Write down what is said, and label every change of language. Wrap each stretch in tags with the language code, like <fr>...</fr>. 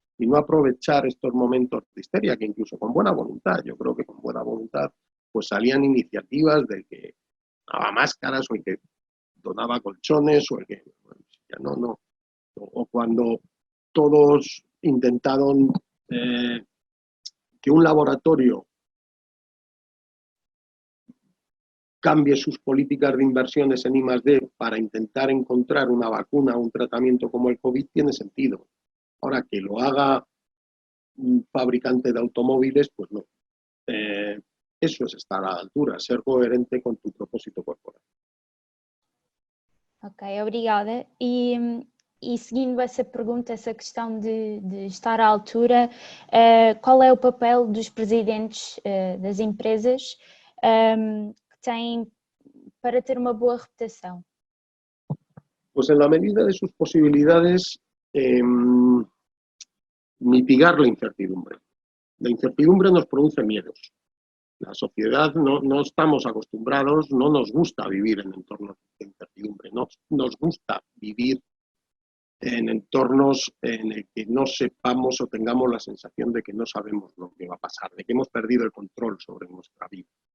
<es>Y no aprovechar estos momentos de histeria, que incluso con buena voluntad, yo creo que con buena voluntad, pues salían iniciativas del que daba máscaras o el que donaba colchones o el que, bueno, o cuando todos intentaron que un laboratorio cambie sus políticas de inversiones en I+D para intentar encontrar una vacuna o un tratamiento como el COVID tiene sentido. Ahora, que lo haga un fabricante de automóviles, pues no. Eso es estar a la altura, ser coherente con tu propósito corporal.</es> <pt>Ok, obrigada. E seguindo essa pergunta, essa questão de estar à altura, qual é o papel dos presidentes das empresas que têm para ter uma boa reputação?</pt> <es>Pues en la medida de sus posibilidades, mitigar la incertidumbre. La incertidumbre nos produce miedos. La sociedad no estamos acostumbrados, no nos gusta vivir en entornos de incertidumbre, no nos gusta vivir en entornos en el que no sepamos o tengamos la sensación de que no sabemos lo que va a pasar, de que hemos perdido el control sobre nuestra vida.</es>